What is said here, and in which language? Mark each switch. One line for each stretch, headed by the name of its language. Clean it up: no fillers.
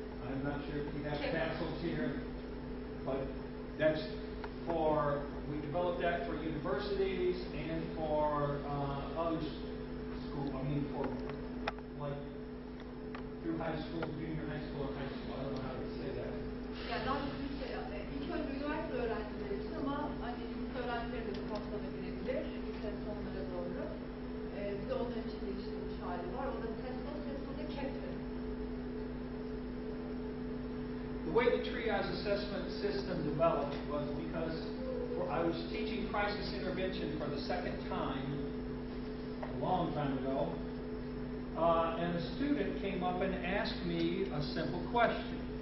English: I'm not sure if you have Pasos here, but that's for, we developed that for universities and for other schools, for like through high school, junior high school, or high school. I don't know how to say that.
Turkish: Yani daha ilk önce üniversite öğrencileri için ama lise öğrencileri de bu kapsama girebilir. Lise sonlara doğru. Bir de onun için geliştirilmiş hali var. O da Paso da KEP'ti.
English: The way the Triyaj assessment system developed was because I was teaching crisis intervention for the second time a long time ago, and a student came up and asked me a simple question.